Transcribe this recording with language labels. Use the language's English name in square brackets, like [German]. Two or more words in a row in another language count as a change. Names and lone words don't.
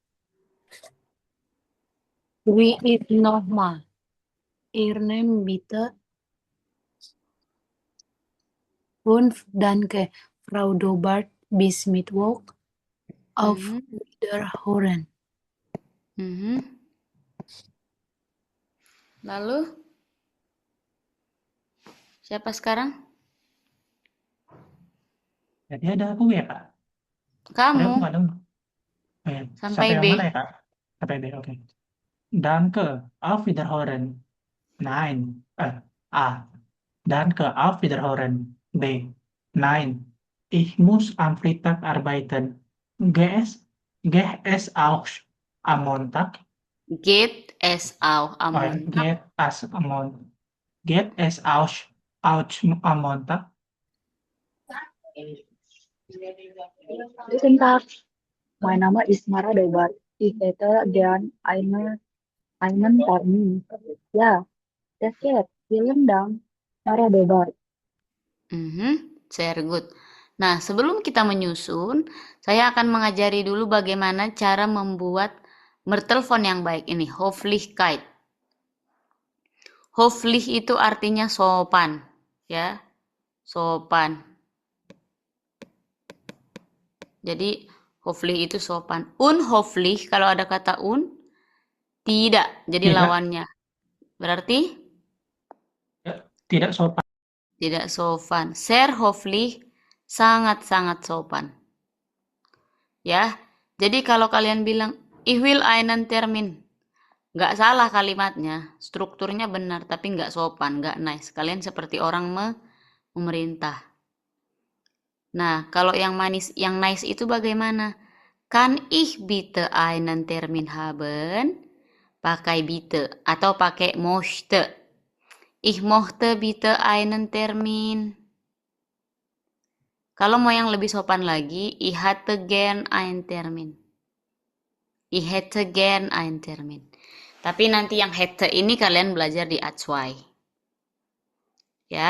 [German] Wie ist nochmal? Ihr Name bitte. 5. Danke, Frau Dobart. Bis Mittwoch. Auf Wiederhören. [Indonesian] Lalu? Siapa sekarang? Jadi ada aku ya, Kak? Kamu. Ada aku nggak dong? Oh, ya. Sampai yang B. mana ya, Kak? Sampai B, oke. [German] Danke, auf Wiederhören. Nein. A. Danke, auf Wiederhören. B. Nein. Ich muss am Freitag arbeiten. Geht es auch am Montag? Geht es auch am Montag? Geht es auch am Montag? Guten Tag, mein Name ist Mara Dobart. Ich hätte gern einen Termin. Ja, das geht. Vielen Dank, Mara Dobart. [English] Very good. [Indonesian] Nah, sebelum kita menyusun, saya akan mengajari dulu bagaimana cara membuat bertelepon yang baik ini, Höflichkeit. Höflich itu artinya sopan, ya, sopan. Jadi höflich itu sopan. Unhöflich kalau ada kata tidak, jadi Tidak. lawannya. Berarti Tidak sopan. tidak sopan. [German] Sehr höflich, [Indonesian] sangat-sangat sopan. Ya, jadi kalau kalian bilang [German] ich will einen Termin, [Indonesian] nggak salah kalimatnya, strukturnya benar, tapi nggak sopan, nggak nice. Kalian seperti orang memerintah. Nah, kalau yang manis, yang nice itu bagaimana? [German] Kann ich bitte einen Termin haben? [Indonesian] Pakai bitte atau pakai möchte. [German] Ich möchte bitte einen Termin. [Indonesian] Kalau mau yang lebih sopan lagi, [German] ich hätte gern einen Termin. Ich hätte gern einen Termin. [Indonesian] Tapi nanti yang hätte ini kalian belajar di A2. Ya.